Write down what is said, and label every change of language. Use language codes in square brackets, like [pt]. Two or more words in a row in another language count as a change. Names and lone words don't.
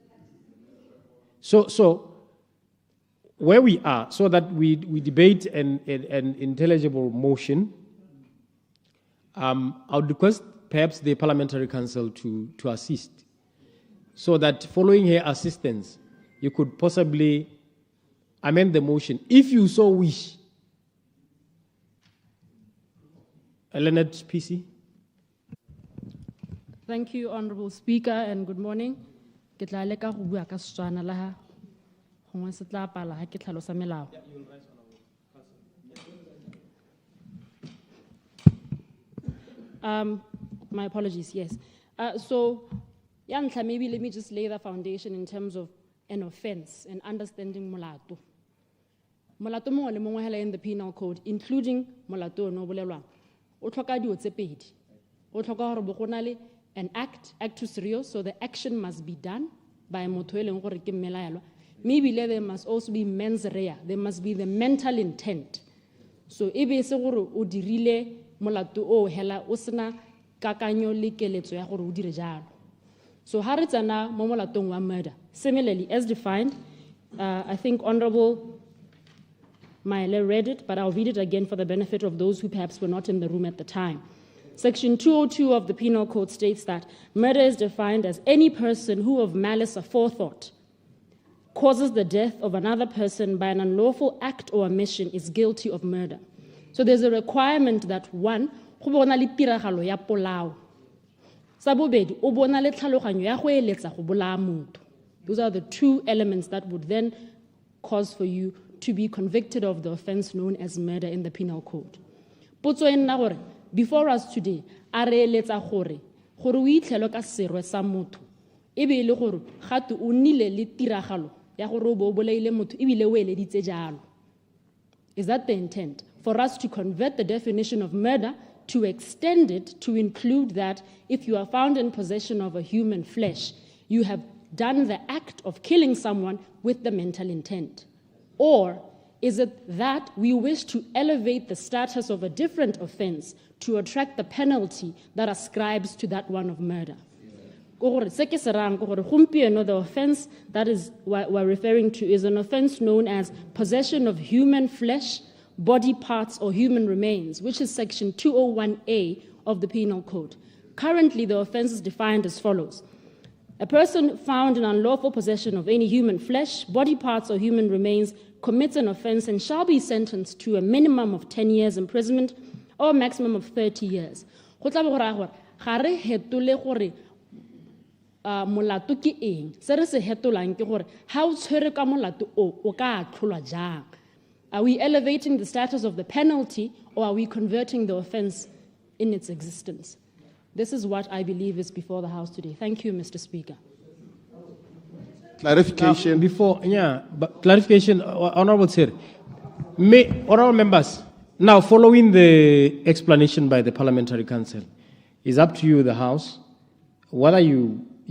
[en] So where we are, so that we debate an intelligible motion, I would request perhaps the Parliamentary Council to assist, so that following her assistance, you could possibly amend the motion, if you so wish. Leonard PC. Thank you, Honourable Speaker, and good morning. [tn] Ke tla leka go bua ka Setswana la ha gongwe se tla pala ha ke tlhalosa melao. [en] My apologies, yes. So, Yantlha, maybe let me just lay the foundation in terms of an offense and understanding molato. [tn] Molato mongwe le mongwe hela [en] in the penal code, including [tn] molato no bolelwang. O tlhoka dilo tse pedi. O tlhoka gore bo gona le [en] an actus reus, so the action must be done by [tn] motho e leng gore ke mmelaelwa. [en] Maybe there must also be mens rea, there must be the mental intent. [tn] So ebe se gore o dirile molato o hela o sena kakanyo le keletso ya gore o dire jalo. So ha re tsena mo molatong wa [en] murder, similarly as defined, I think Honourable Maele read it, but I'll read it again for the benefit of those who perhaps were not in the room at the time. Section 202 of the Penal Code states that murder is defined as any person who of malice aforethought causes the death of another person by an unlawful act or omission is guilty of murder. So there's a requirement that one, [tn] go bona le tiragalo ya polao. Sa bobedi, o bona le tlhaloganyo ya go eletsa go bolaya motho. [en] Those are the two elements that would then cause for you to be convicted of the offense known as murder in the Penal Code. [tn] Potso e nna gore, [en] before us today, [tn] a re eletsa gore o itlhelo ka serwe sa motho, ebe e le gore gate o nnile le tiragalo ya gore o bo o bolaile motho ebile o eleditse jalo. [en] Is that the intent? For us to convert the definition of murder, to extend it to include that if you are found in possession of a human flesh, you have done the act of killing someone with the mental intent? Or is it that we wish to elevate the status of a different offense to attract the penalty that ascribes to that one of murder? [tn] gore se ke se rayang ke gore gompieno [en] the offense that is we're referring to is an offense known as possession of human flesh, body parts, or human remains, which is section 201A of the Penal Code. Currently, the offense is defined as follows. A person found in unlawful possession of any human flesh, body parts, or human remains commits an offense and shall be sentenced to a minimum of 10 years imprisonment or a maximum of 30 years. [tn] Go tla be go raya gore ga re hetole gore molato ke eng. Se re se hetolang ke gore ha o tshwere ka molato o ka atlholwa jang. [en] Are we elevating the status of the penalty, or are we converting the offense in its existence? This is what I believe is before the House today. Thank you, Mr. Speaker. Clarification. But clarification, Honorable Chair. Honorable members, now following the explanation by the Parliamentary Council, it's up to you, the House, whether you